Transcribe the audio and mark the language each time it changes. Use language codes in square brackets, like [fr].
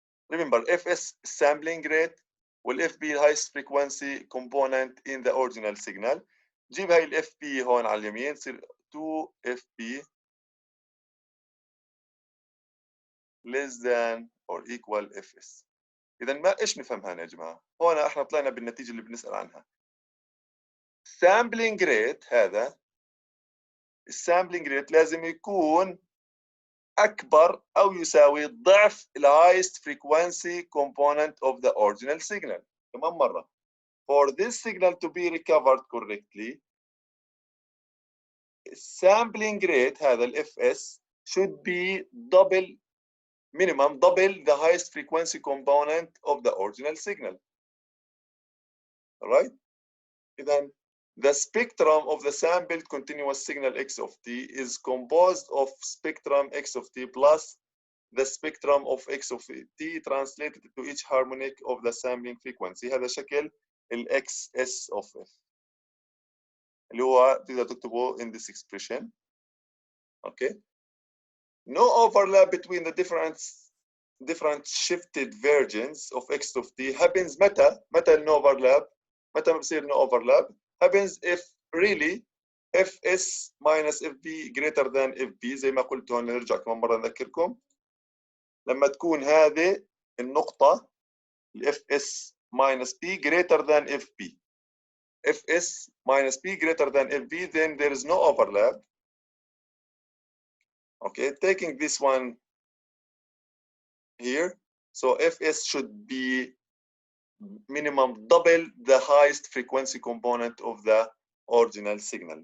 [en] Remember, FS sampling rate والFB highest frequency component in the original signal. [ar] جيب هاي الFB هون على اليمين تصير 2FB less than or equal FS. إذا ما إيش نفهم هنا يا جماعة؟ هون إحنا طلعنا بالنتيجة اللي بنسأل عنها. sampling rate هذا السامبلينج ريت لازم يكون أكبر أو يساوي ضعف ال [en] highest frequency component of the original signal. [ar] كمان مرة. [en] For this signal to be recovered correctly, sampling rate هذا ال FS should be minimum double the highest frequency component of the original signal. All right? Then the spectrum of the sampled continuous signal x of t is composed of spectrum x of t plus the spectrum of x of t translated to each harmonic of the sampling frequency. [ar] هذا شكل ال xs of f اللي هو تقدر تكتبه [en] in this expression. Okay. No overlap between the different shifted versions of x of t happens [ar] متى [en] no overlap متى ما بصير no overlap happens if really fs minus fb greater than fb. [ar] زي ما قلت هون نرجع كمان مرة نذكركم لما تكون هذه النقطة fs minus p greater than fp. [en] fs minus p greater than fb, then there is no overlap. Okay, taking this one here, so fs should be minimum double the highest frequency component of the original signal.